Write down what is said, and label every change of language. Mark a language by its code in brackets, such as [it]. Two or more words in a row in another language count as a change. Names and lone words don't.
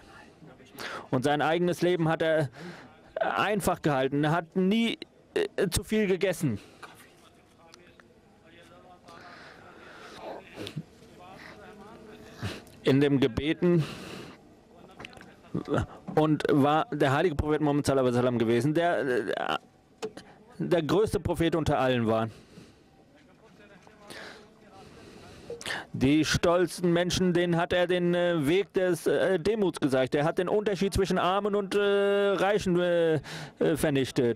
[de] Und sein eigenes Leben hat er einfach gehalten. Er hat nie zu viel gegessen. In dem Gebeten und war der heilige Prophet Muhammad [ar] صلى الله عليه وسلم [de] gewesen, der größte Prophet unter allen war. Die stolzen Menschen, denen hat er den Weg des Demuts gezeigt. Er hat den Unterschied zwischen Armen und Reichen vernichtet.